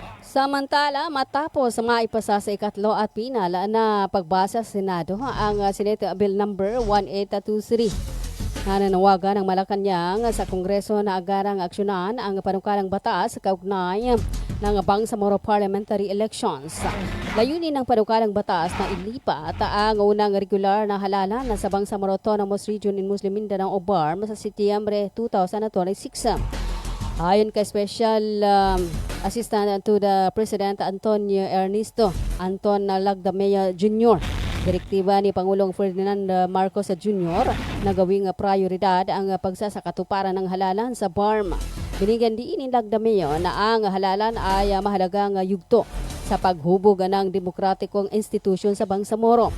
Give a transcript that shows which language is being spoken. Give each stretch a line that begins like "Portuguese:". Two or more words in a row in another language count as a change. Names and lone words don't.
Filipino: Samantala, matapos maipasa sa ikatlo at pinal na pagbasa sa Senado ang Senate Bill number 1823 na nanawagan ng Malacanang sa Kongreso na agarang aksyonan ang panukalang batas kaugnay ng Bangsamoro Parliamentary Elections. Layunin ng panukalang batas na ilipat ang unang regular na halalan sa Bangsamoro Autonomous Region in Muslim Mindanao o BARM sa Setyembre 2026. Ayon kay
English: Special Assistant to the President
Filipino: Antonio Ernesto Anton Lagdamea Jr., direktiba ni Pangulong Ferdinand Marcos Jr. na gawing prioridad ang pagsasakatuparan ng halalan sa BARM. Binigyan diin ni Lagdameo na ang halalan ay mahalagang yugto sa paghubog ng demokratikong institusyon sa Bangsamoro.